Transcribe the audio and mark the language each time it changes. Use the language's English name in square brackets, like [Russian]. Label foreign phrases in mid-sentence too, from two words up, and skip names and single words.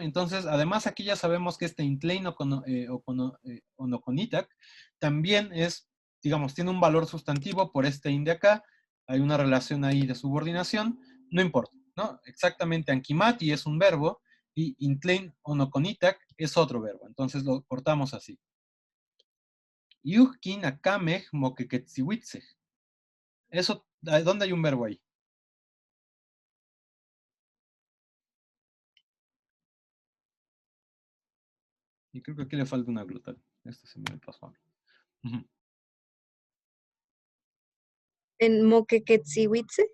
[Spanish] Entonces, además aquí ya sabemos que este [Nahuatl languages] Intlein onokonitak [Spanish] también es, digamos, tiene un valor sustantivo por este in de acá, hay una relación ahí de subordinación, no importa, ¿no? Exactamente, Ankimati es un verbo y [Nahuatl languages] Intlein onokonitak [Spanish] es otro verbo, entonces lo cortamos así. [Nahuatl languages] Yuhkin akamej moquequetzihuitze. [Spanish] Eso, ¿dónde hay un verbo ahí? Y creo que aquí le falta una glutal. Esto se me pasó a mí. Ujú. En Moquequetzihuitze,